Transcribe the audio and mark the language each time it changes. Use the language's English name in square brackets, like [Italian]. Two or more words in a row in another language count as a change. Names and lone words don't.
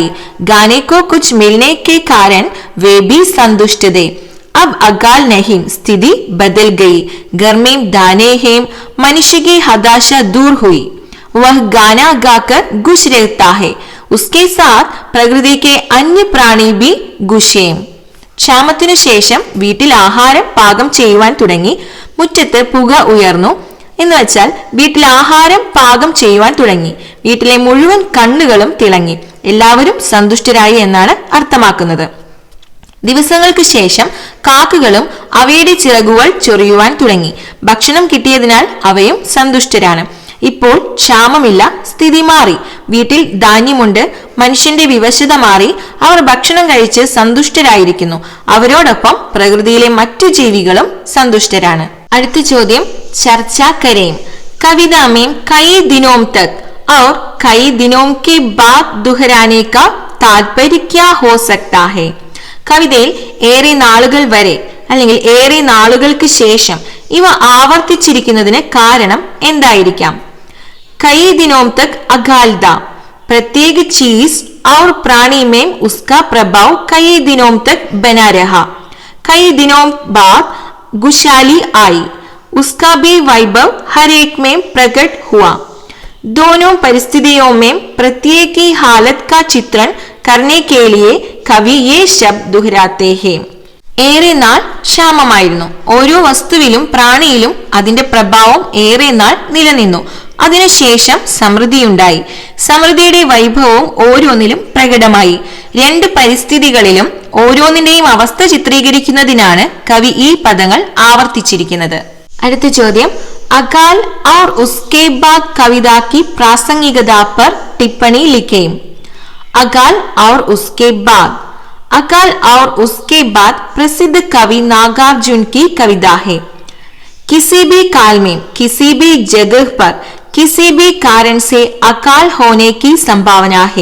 [Hindi] गाने को कुछ मिलने के कारण वे भी संतुष्ट थे. अब अकाल नहीं, स्थिति बदल गई. घर में दाने हैं, मनुष्य की हताशा दूर हुई. वह गाना गाकर खुश रहता है. उसके साथ प्रकृति के अन्य प्राणी भी खुश हैं. [Malayalam] ക്ഷാമത്തിനു ശേഷം വീട്ടിൽ ആഹാരം പാകം ചെയ്യുവാൻ തുടങ്ങി. മുറ്റത്ത് പുക ഉയർന്നു എന്ന് വെച്ചാൽ വീട്ടിൽ ആഹാരം പാകം ചെയ്യുവാൻ തുടങ്ങി. വീട്ടിലെ മുഴുവൻ കണ്ണുകളും തിളങ്ങി. എല്ലാവരും സന്തുഷ്ടരായി എന്നാണ് അർത്ഥമാക്കുന്നത്. ദിവസങ്ങൾക്ക് ശേഷം കാക്കകളും അവയുടെ ചിറകുകൾ ചൊറിയുവാൻ തുടങ്ങി. ഭക്ഷണം കിട്ടിയതിനാൽ അവയും സന്തുഷ്ടരാണ്. ഇപ്പോൾ ക്ഷാമമില്ല, സ്ഥിതി മാറി. വീട്ടിൽ ധാന്യമുണ്ട്, മനുഷ്യന്റെ വിവശത മാറി. അവർ ഭക്ഷണം കഴിച്ച് സന്തുഷ്ടരായിരിക്കുന്നു. അവരോടൊപ്പം പ്രകൃതിയിലെ മറ്റു ജീവികളും സന്തുഷ്ടരാണ്. അടുത്ത ചോദ്യം, [Hindi] चर्चा करें. കവിത में कई दिनों तक और कई दिनों के बाद दोहराने का तात्पर्य क्या हो सकता है? [Malayalam] കവിതയിൽ ഏറെ നാളുകൾ വരെ അല്ലെങ്കിൽ ഏറെ നാളുകൾക്ക് ശേഷം ഇവ ആവർത്തിച്ചിരിക്കുന്നതിന് കാരണം എന്തായിരിക്കാം? [Hindi] कई दिनों तक अकाल था, प्रत्येक चीज और प्राणी में उसका प्रभाव कई दिनों तक बना रहा. कई दिनों बाद खुशहाली आई, उसका भी वैभव हर एक में प्रकट हुआ. दोनों परिस्थितियों में प्रत्येक की हालत का चित्रण करने के लिए कवि ये शब्द दोहराते हैं. [Malayalam] ഏറെ നാൾ ക്ഷാമമായിരുന്നു. ഓരോ വസ്തുവിലും പ്രാണിയിലും അതിന്റെ പ്രഭാവം ഏറെ നാൾ നിലനിന്നു. അതിനുശേഷം സമൃദ്ധിയുണ്ടായി. സമൃദ്ധിയുടെ വൈഭവവും ഓരോന്നിലും പ്രകടമായി. രണ്ട് പരിസ്ഥിതികളിലും ഓരോന്നിന്റെയും അവസ്ഥ ചിത്രീകരിക്കുന്നതിനാണ് കവി ഈ പദങ്ങൾ ആവർത്തിച്ചിരിക്കുന്നത്. അടുത്ത ചോദ്യം, [Hindi] അകാൽ और उसके बाद कविता की प्रासंगिकता पर टिप्पणी लिखें. अकाल और उसके बाद. अकाल और उसके बाद प्रसिद्ध कवि नागार्जुन की कविता है. किसी भी काल में किसी भी जगह पर किसी भी कारण से अकाल होने की संभावना है.